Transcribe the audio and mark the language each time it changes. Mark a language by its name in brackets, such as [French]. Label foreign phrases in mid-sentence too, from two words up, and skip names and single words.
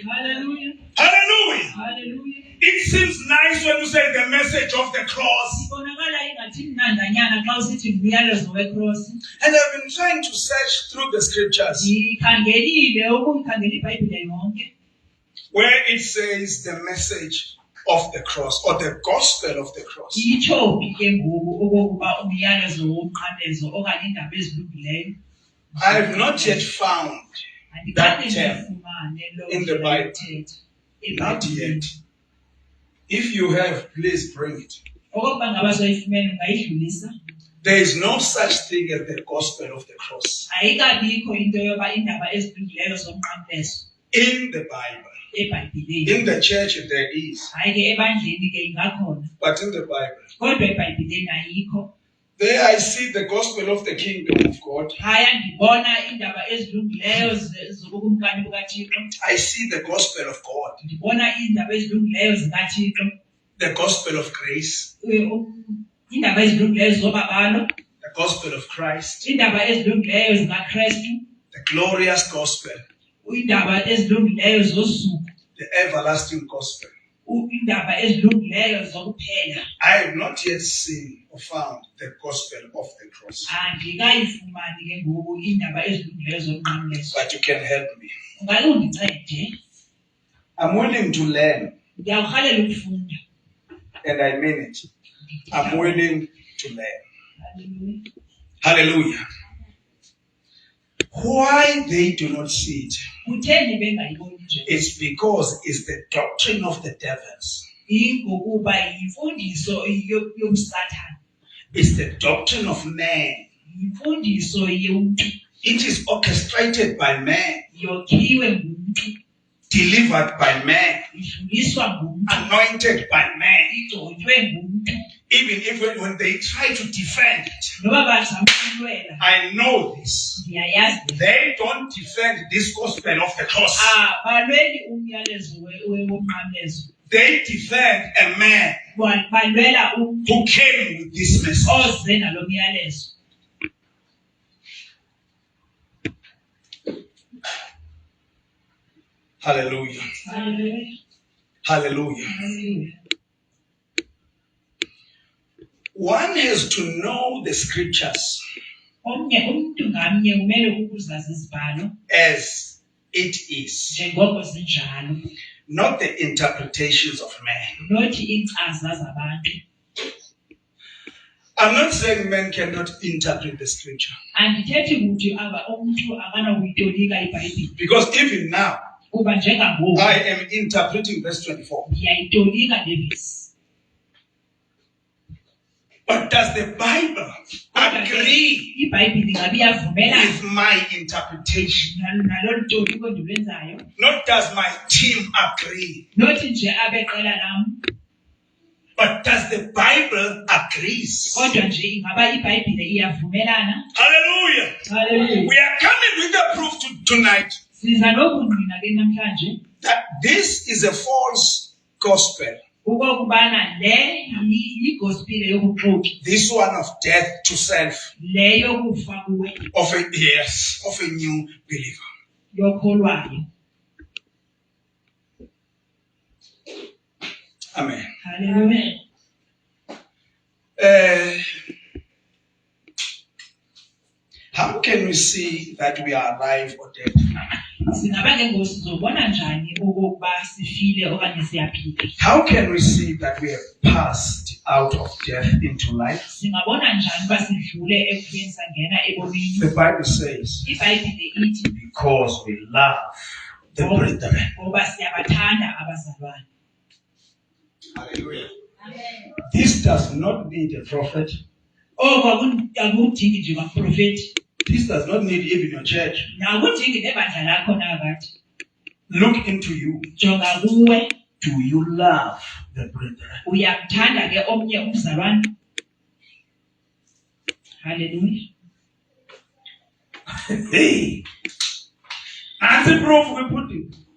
[English] Hallelujah. Hallelujah. Hallelujah. It seems nice when you say the message of the cross. [Xhosa] Ibonakala ingathi mnandanyana xa usithi umyalezo wecross. [English] And I've been trying to search through the scriptures [Xhosa] Ndikhangelile ukuyikhangela iBhayibhile yonke. [English] where it says the message of the cross or the gospel of the cross. [Xhosa] Itsho ke ngoku okokuba umyalezo womnqamlezo okanye indaba ezilungileyo. [English] I have not yet found that term in the Bible. Not yet. If you have, please bring it. [Xhosa] Okokuba ngaba soyifumene ungayidlulisa. [English] There is no such thing as the gospel of the cross [Xhosa] Ayikabikho into yoba indaba ezilungileyo zomnqamlezo [English] in the Bible. [Xhosa] eBhayibhileni. [English] In the church there is, [Xhosa] Hayi ke ebandleni ke ingakhona. [English] but in the Bible. [Xhosa] Kodwa eBhayibhileni ayikho. [English] There I see the gospel of the kingdom of God. [Xhosa] Haya ndibona indaba ezilungileyo zobukumkani bukaThixo. [English] I see the gospel of God, [Xhosa] Ndibona indaba ezilungileyo zikaThixo. [English] the gospel of grace, [Xhosa] Indaba ezilungileyo zobabalo. [English] the gospel of Christ, [Xhosa] Indaba ezilungileyo zikaKristu. [English] the glorious gospel, [Xhosa] Indaba ezilungileyo zosuku. [English] the everlasting gospel. [Xhosa] Indaba ezilungileyo zokuphela. [English] I have not yet seen or found the gospel of the cross, [Xhosa] Andikayifumani ke ngoku indaba ezilungileyo zomnqamlezo. [English] but you can help me. [Xhosa] Ungake undincede. [English] I'm willing to learn, [Xhosa] Ndiyawurhalela ukufunda. [English] and I mean it. I'm willing to learn. Hallelujah. Hallelujah. Why they do not see it? [Xhosa] Kutheni bengayiboni nje? [English] It's because it's the doctrine of the devils. [Xhosa] Ingokuba yimfundiso yobusathane. [English] It's the doctrine of man. [Xhosa] Yimfundiso yomntu. [English] It is orchestrated by man, [Xhosa] Yokhiwe ngumntu. [English] delivered by man, [Xhosa] Idluliswa ngumntu. [English] anointed by man. [Xhosa] Igcotshwe ngumntu. [English] Even if when they try to defend it, [Xhosa] Noba bazama ukulwela. [English] I know this. [Xhosa] Ndiyayazi. [English] They don't defend this gospel of the cross. [Xhosa] Balweli umyalezo womnqamlezo. [English] They defend a man [Xhosa] Balwela umntu [English] who came with this message. [Xhosa] oze nalo myalezo. [English] Hallelujah. Hallelujah. Hallelujah. Hallelujah. One has to know the scriptures [Xhosa] Umntu ngamnye umele ukuzazi izibhalo [English] as it is, [Xhosa] njengoko zinjalo, [English] not the interpretations of man. [Xhosa] nothi iinkcaza zabantu. [English] I'm not saying men cannot interpret the scripture, [Xhosa] Andithethi ukuthi umntu akanakuyitolika iBhayibhile, [English] because even now [Xhosa] kuba njengangoku [English] I am interpreting verse 24. [Xhosa] ndiyayitolika le vesi. [English] But does the Bible agree [Xhosa] iBhayibhile ngabe iyavumelana [English] with my interpretation? [Xhosa] nalo toliko ndilwenzayo? [English] Not does my team agree, [Xhosa] Nothi nje abeqela lam, [English] but does the Bible agree? [Xhosa] kodwa nje ingaba iBhayibhile iyavumelana? [English] Hallelujah. Hallelujah. We are coming with the proof tonight [Xhosa] Siza nobungqina ke namhlanje [English] that this is a false gospel. [Xhosa] ukokubana le yigospel yobuxoki, [English] This one of death to self, [Xhosa] le yokufa kuwe [English] of a new believer. [Xhosa] yokholwayo. [English] Amen. Hallelujah. How can we see that we are alive or dead? [Xhosa] Singaba ke ngoku sizobona njani okokuba sifile okanye siyaphila? [English] How can we see that we have passed out of death into life? [Xhosa] Singabona njani uba sidlule ekufeni sangena ebomini? [English] The Bible says, [Xhosa] iBhayibhile ithi [English] because we love the brethren. [Xhosa] ngoba siyabathanda abazalwane. [English] Hallelujah. This does not need a prophet. [Xhosa] Akudingi nje baprofeti. [English] This does not need even your church. [Xhosa] Akudingi nebandla lakho nakathi. [English] Look into you. [Xhosa] Jonga kuwe. [English] Do you love the brethren? [Xhosa] Uyamthanda ke omnye umzalwane? [English] Hallelujah. Hey. Answer proof we put it.